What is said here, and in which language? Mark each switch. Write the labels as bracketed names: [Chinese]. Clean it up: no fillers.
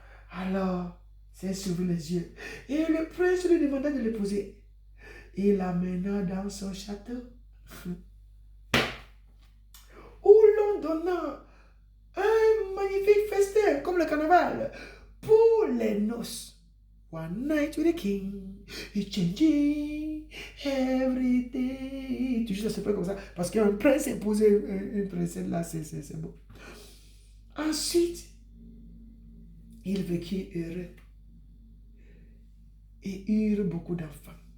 [French] Alors, c'est s'ouvrit les yeux. Et le prince lui demanda de l'épouser. Il l'amena dans son château, où l'on donna un magnifique festin, comme le carnaval, pour les noces. [English] One night with the king, he changing everything. [French] Toujours ça se fait comme ça. Parce qu'un prince épouser une princesse, là, c'est beau. Ensuite, il vécut heureux et eurent beaucoup d'enfants.